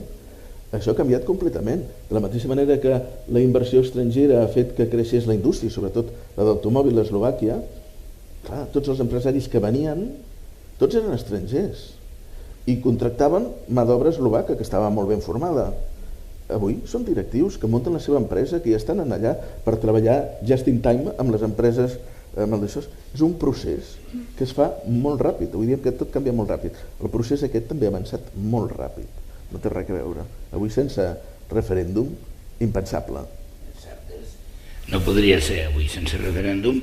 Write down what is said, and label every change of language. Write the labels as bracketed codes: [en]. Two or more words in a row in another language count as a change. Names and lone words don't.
[ca] Això ha canviat completament. De la mateixa manera que la inversió estrangera ha fet que creixés la indústria, sobretot la d'automòbil a Eslovàquia, clar, tots els empresaris que venien, tots eren estrangers i contractaven mà d'obra eslovaca, que estava molt ben formada. Avui són directius que munten la seva empresa, que ja estan allà per treballar [en] just in time [ca] amb les empreses. És un procés que es fa molt ràpid. Avui diem que tot canvia molt ràpid. El procés aquest també ha avançat molt ràpid. No té res a veure. Avui sense referèndum, impensable. No podria ser avui sense referèndum.